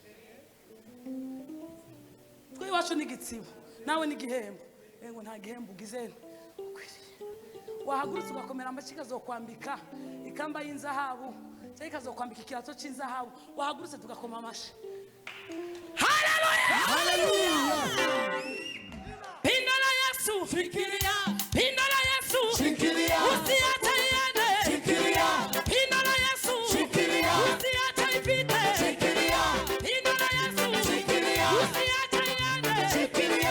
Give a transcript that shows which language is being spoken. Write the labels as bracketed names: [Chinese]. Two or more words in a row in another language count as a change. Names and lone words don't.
[Rundi] Twe iwacu n'igitsibo nawe n'igihembo. Ngo nta gihembo ugizene. Wahagurutse ugakomera amashi kazokwambika ikamba y'inzahabu cyangwa kazokwambika ikirato cy'inzahabu. Wahagurutse tugakoma amashi. [Swahili] Haleluya, haleluya. Pinda la Yesu, fikiria. Pinda la Yesu, fikiria. Usiache iende, fikiria. Pinda la Yesu, fikiria. Usiache ipite, fikiria. Pinda la Yesu, fikiria. Usiache iende, fikiria.